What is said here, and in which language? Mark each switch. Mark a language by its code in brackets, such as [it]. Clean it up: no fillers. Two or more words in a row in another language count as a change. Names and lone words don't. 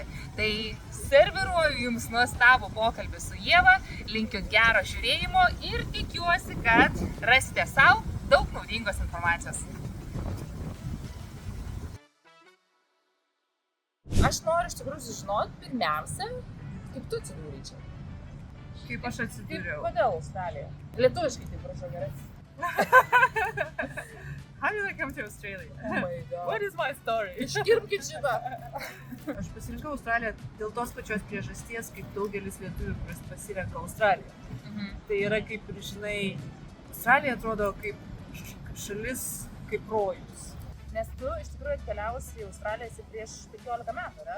[lt] Tai serviruoju Jums nuostabų pokalbį su Ieva, linkiu gero žiūrėjimo ir tikiuosi, kad rasite sau daug naudingos informacijos. Aš noriu iš tikrųjų sužinoti pirmiausia, kaip tu atsidūrei čia. Kaip aš atsidūriau? Kodėl Australija? Lietuviškai tai prašau gerai. [en] How did I come to Australia? Oh my God. What is my story? [lt] Iškirpkit šitą. Aš pasirinkau Australiją dėl tos pačios priežasties, kaip daugelis lietuvių, kuris pasirenka Australiją. Tai yra kaip ir žinai, Australija atrodo kaip šalis, kaip rojus. Nes tu iš tikrųjų atkeliavusi į Australiją prieš 15 metų, ne?